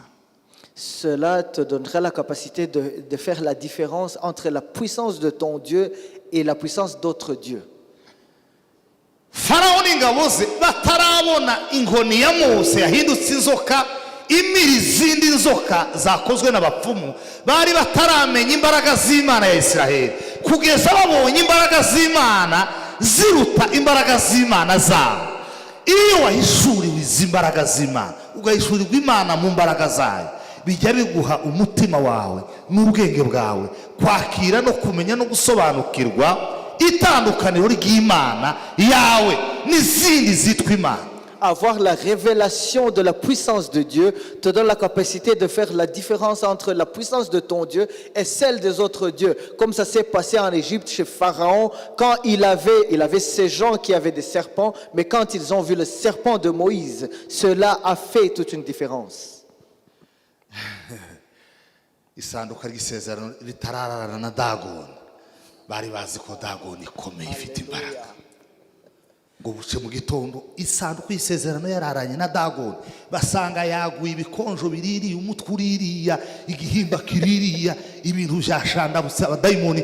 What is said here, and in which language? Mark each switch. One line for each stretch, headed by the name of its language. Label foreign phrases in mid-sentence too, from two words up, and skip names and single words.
French: Cela te donnera la capacité de faire la différence entre la puissance de ton Dieu et la puissance d'autres dieux.
Kinyarwanda: Farawo n'ingabo ze batarabona inkoni ya Mose yahindutse inzoka imira izindi nzoka zakozwe n'abapfumu, bari bataramenya imbaraga z'Imana ya Isiraheli kugeza babonye imbaraga z'Imana ziruta imbaraga z'Imana zabo. Iyo wahishuriwe izi mbaraga z'Imana ugahishurirwa Imana mu mbaraga zayo, bijya biguha umutima wawe n'ubwenge bwawe kwakira no kumenya no gusobanukirwa itandukaniro ry'Imana yawe n'izindi zitwa Imana.
French: Avoir la révélation de la puissance de Dieu te donne la capacité de faire la différence entre la puissance de ton Dieu et celle des autres dieux. Comme ça s'est passé en Égypte chez Pharaon, quand il avait ces gens qui avaient des serpents, mais quand ils ont vu le serpent de Moïse, cela a fait toute une différence.
Kinyarwanda: Isanduka ry'isezerano ritararana na Dagoni, bari bazi ko Dagoni ikomeye ifite imbaraga. Ngo buce mu gitondo isanduku y'isezerano yararanye na Dagoni, basanga yaguye ibikonjo biririye, umutwe uririya, igihimba kiririya, ibintu byashandabutse abadayimoni.